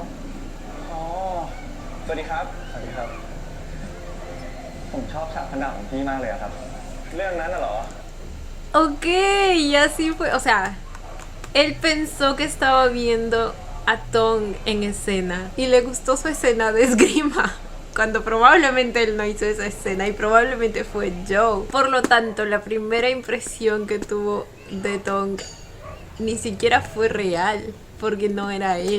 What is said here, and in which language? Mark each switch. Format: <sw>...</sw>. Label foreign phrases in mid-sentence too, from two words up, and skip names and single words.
<th>อ๋อ สวัสดีครับ สวัสดีครับ ผมชอบฉากพันดาบของพี่มากเลยอะครับ เรื่องนั้นน่ะเหรอ</th> <es>Ok, y así fue. O sea, él pensó que estaba viendo a Tong en escena y le gustó su escena de esgrima. Cuando probablemente él no hizo esa escena y probablemente fue Joe. Por lo tanto, la primera impresión que tuvo de Tong ni siquiera fue real, porque no era él.</es>